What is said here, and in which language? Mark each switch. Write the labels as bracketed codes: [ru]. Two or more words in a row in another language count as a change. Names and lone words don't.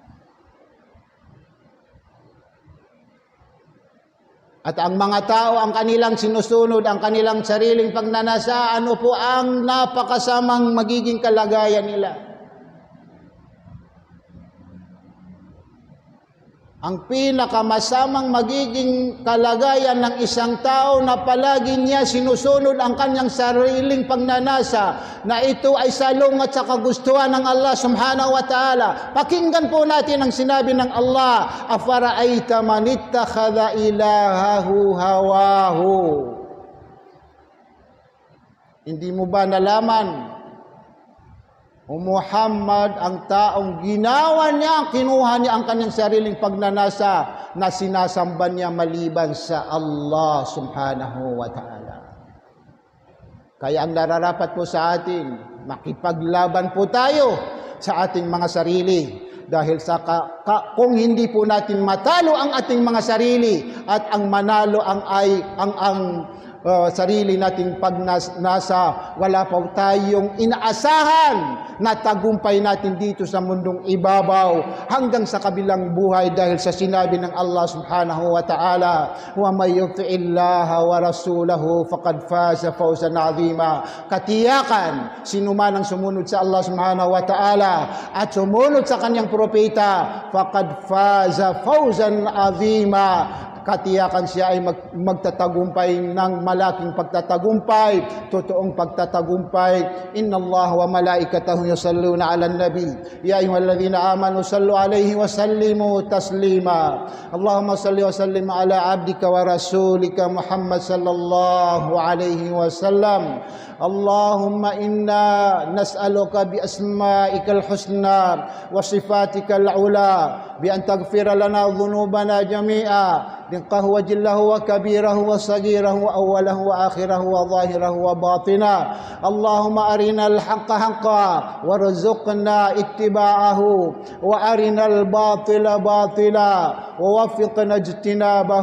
[tl] At ang mga tao, ang kanilang sinusunod, ang kanilang sariling pagnanasa, ano po ang napakasamang magiging kalagayan nila? Ang pinakamasamang magiging kalagayan ng isang tao na palagi niya sinusunod ang kanyang sariling pagnanasa, na ito ay salungat sa kagustuhan ng Allah [ar] سبحانه وتعالى. [tl] Pakinggan po natin ang sinabi ng Allah, [ar] أفرأيت من اتخذ إلهه هواه. [tl] Hindi mo ba nalaman, O Muhammad, ang taong ginawa niya, kinuha niya ang kanyang sariling pagnanasa na sinasamba niya maliban sa Allah [ar] سبحانه وتعالى. [tl] Kaya ang nararapat po sa atin, makipaglaban po tayo sa ating mga sarili. Dahil sa kung hindi po natin matalo ang ating mga sarili at ang manalo ang sarili nating pagnasa, wala pa tayong inaasahan na tagumpay natin dito sa mundong ibabaw hanggang sa kabilang buhay, dahil sa sinabi ng Allah [ar] سبحانه وتعالى, ومن يطع الله ورسوله فقد فاز فوزا عظيما. [tl] Katiyakan, sino man ang sumunod sa Allah [ar] سبحانه وتعالى [tl] at sumunod sa kanyang propeta, [ar] فقد فاز فوزا عظيما. [tl] Katiyakan siya ay magtatagumpay ng malaking pagtatagumpay, totoong pagtatagumpay. [ar] إن الله وملائكته يصلون على النبي يا أيها الذين آمنوا صلوا عليه وسلموا تسليما. اللهم صل وسلم على عبدك ورسولك محمد صلى الله عليه وسلم. اللهم إنا نسألك بأسمائك الحسنى وصفاتك العلى أن تغفر لنا ذنوبنا جميعا دقه وجله وكبيره وصغيره وأوله وآخره وظاهره وباطنه. اللهم أرنا الحق حقا وارزقنا اتباعه وأرنا الباطل باطلا ووفقنا اجتنابه.